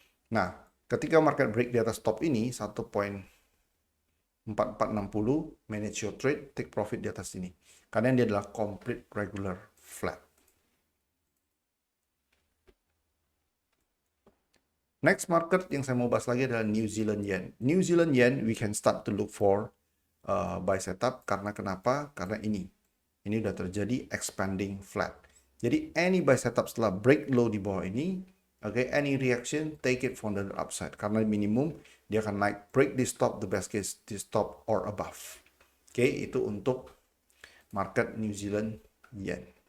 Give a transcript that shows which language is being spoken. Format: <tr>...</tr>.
<id>Nah, ketika market break di atas top ini 1.4460, manage your trade, take profit di atas ini. Karena dia adalah complete regular flat. Next market yang saya mau bahas lagi adalah New Zealand Yen.</id> <en>New Zealand Yen, we can start to look for buy setup.</en> <id>Karena kenapa? Karena ini udah terjadi expanding flat.</id> <en>Jadi any buy setup setelah break low di bawah ini, okay, any reaction, take it from the upside.</en> <id>Karena minimum dia akan naik, break di stop, the best case di stop or above. Oke, itu untuk market New Zealand Yen.</id>